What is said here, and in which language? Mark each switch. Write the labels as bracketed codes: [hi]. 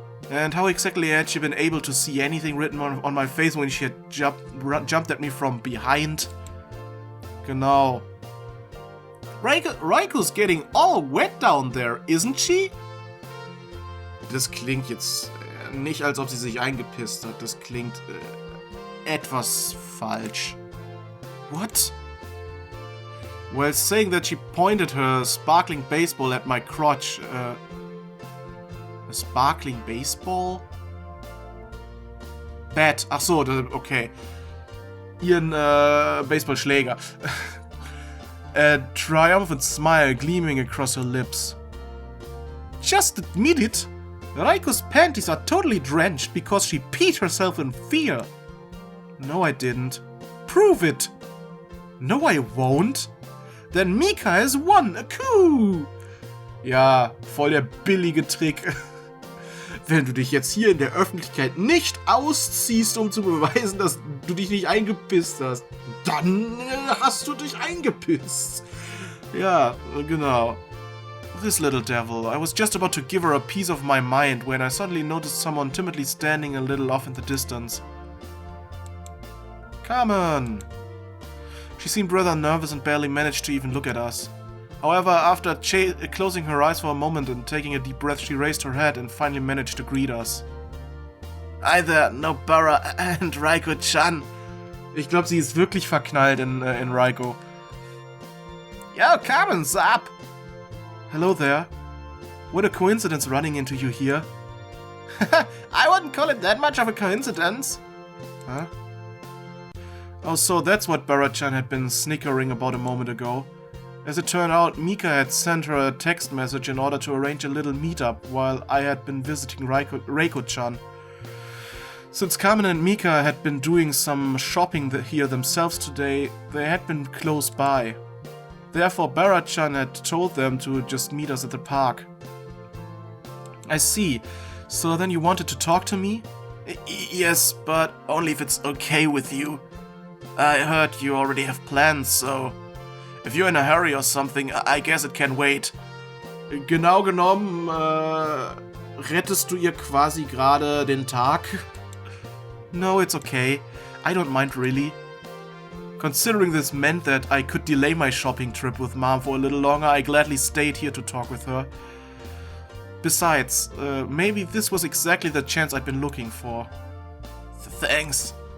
[en] And how exactly had she been able to see anything written on my face when she had jumped at me from behind? [de] Genau. [en] Raiko's getting all wet down there, isn't she? [de] Das klingt jetzt nicht, als ob sie sich eingepisst hat. Das klingt etwas falsch. [en] What? Well, saying that she pointed her sparkling baseball at my crotch. A sparkling baseball? Bat. [de] Ach so, okay. Ihren Baseballschläger. [en] A triumphant smile gleaming across her lips. Just admit it. Raiko's panties are totally drenched because she peed herself in fear. No, I didn't. Prove it. No, I won't. Then Mika has won a coup. [de] Ja, voll der billige Trick. Wenn du dich jetzt hier in der Öffentlichkeit nicht ausziehst, um zu beweisen, dass du dich nicht eingepisst hast, dann hast du dich eingepisst. Ja, genau. [en] This little devil. I was just about to give her a piece of my mind when I suddenly noticed someone timidly standing a little off in the distance. Carmen! She seemed rather nervous and barely managed to even look at us. However, after closing her eyes for a moment and taking a deep breath, she raised her head and finally managed to greet us. Hi there, Nobara and Raiko-chan. [de] Ich glaube, sie ist wirklich verknallt in Raiko. [en] Yo, Carmen's up! Hello there. What a coincidence running into you here. I wouldn't call it that much of a coincidence. Huh? Oh, so that's what Bara-chan had been snickering about a moment ago. As it turned out, Mika had sent her a text message in order to arrange a little meetup while I had been visiting Raiko-chan. Since Carmen and Mika had been doing some shopping here themselves today, they had been close by. Therefore, Bara-chan had told them to just meet us at the park. I see. So then you wanted to talk to me? Yes, but only if it's okay with you. I heard you already have plans, so... If you're in a hurry or something, I guess it can wait. [de] Genau genommen, rettest du ihr quasi gerade den Tag? [en] No, it's okay. I don't mind really. Considering this meant that I could delay my shopping trip with Mom for a little longer, I gladly stayed here to talk with her. Besides, maybe this was exactly the chance I'd been looking for. Thanks.